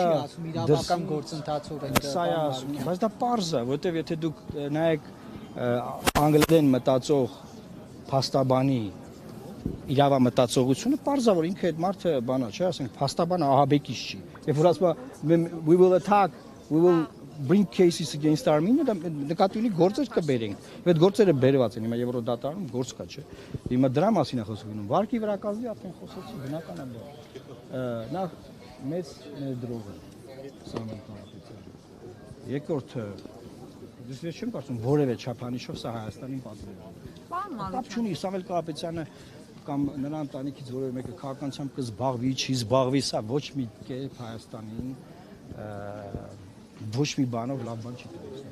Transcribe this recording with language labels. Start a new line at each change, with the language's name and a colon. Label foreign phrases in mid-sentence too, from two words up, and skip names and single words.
Armenian: իրավական գործընթացով են սա է ասում, բայց դա պարզ է, որտեղ եթե դուք նայեք անգլերեն մտածող փաստաբանի իրավամտածողությունը պարզ է, որ ինքը այդ մարդը բանա, չէ, ասենք փաստաբանը ահաբեկիչ չի։ Երբ որ ասում է
English: we will attack, we will bring cases against Armenia,
Armenian: դա նկատի ունի գործեր կբերենք։ Եվ այդ գործերը բերված են, հիմա Եվրոդատարանում գործ կա, չէ։ Հիմա դրա մասին է խոսվում։ Վարկի վրա կազմի արդեն խոսեցի, բնական է դա։ Նախ մեծ ներդրող է Սամվել Կարապետյանը։ Երկրորդը ես չեմ կարծում որևէ չափանիշով սա Հայաստանին պատվեր է։ Կապ չունի Սամվել Կարապետյանը կամ նրա ընտանիքից որևէ մեկը քաղաքականությամբ կզբաղվի, չի զբաղվի, սա ոչ մի կերպ Հայաստանին ոչ մի բանով լավ բան չի կրել։